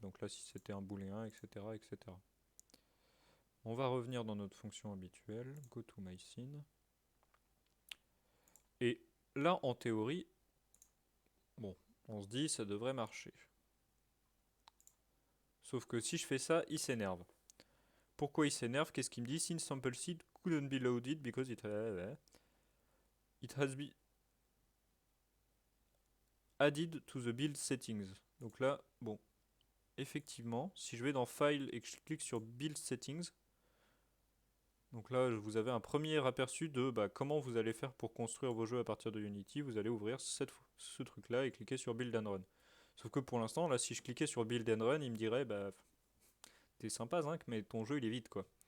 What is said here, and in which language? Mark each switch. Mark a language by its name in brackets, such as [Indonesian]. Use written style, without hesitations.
[French] Donc là, si c'était un booléen, etc., etc. On va revenir dans notre fonction habituelle, GoToMyScene. Et là, en théorie, bon, on se dit ça devrait marcher. Sauf que si je fais ça, il s'énerve. Pourquoi il s'énerve? Qu'est-ce qu'il me dit? [English] Since sample seed couldn't be loaded because it has been added to the build settings. [French] Donc là, bon, effectivement, si je vais dans File et que je clique sur Build Settings, donc là, vous avez un premier aperçu de comment vous allez faire pour construire vos jeux à partir de Unity. Vous allez ouvrir ce truc-là et cliquer sur Build and Run. Sauf que pour l'instant, là, si je cliquais sur Build and Run, il me dirait, t'es sympa, Zinc, mais ton jeu, il est vide, quoi.